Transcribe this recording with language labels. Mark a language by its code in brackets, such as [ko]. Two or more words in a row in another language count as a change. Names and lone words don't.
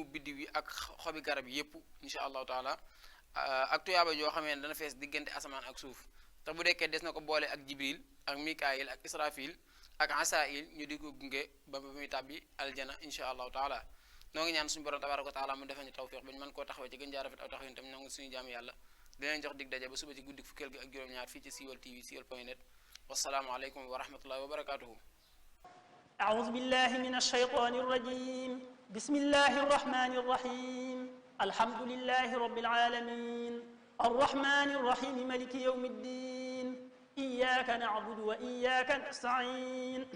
[wo] biddi wi ak xobi garab yépp [ar] إن شاء الله تعالى [wo] ak tuyaaba joo xamee ne dana fees diggante asamaan ak suuf te bu dekkee des na ko boole ak jibril ak mikaayil ak israfil ak asail ñu di ko gunge ba muy tàbbi aljana insha allahu taala noo ngi ñaan suñu borom [ar] تبارك وتعالى [wo] mu defal ñu tawfiq ba ñu mën koo taxawee ci gën jaa rafet aw taxawin tam nangu suñu jaamu yàlla dinañ jox dig daje ba suba ci guddi fukkeel gi ak juróom-ñaar fii ci Siweul TV siweul.net [ar] والسلام عليكم ورحمة الله وبركاته أعوذ بالله من الشيطان الرجيم بسم الله الرحمن الرحيم الحمد لله رب العالمين الرحمن الرحيم ملك يوم الدين إياك نعبد وإياك نستعين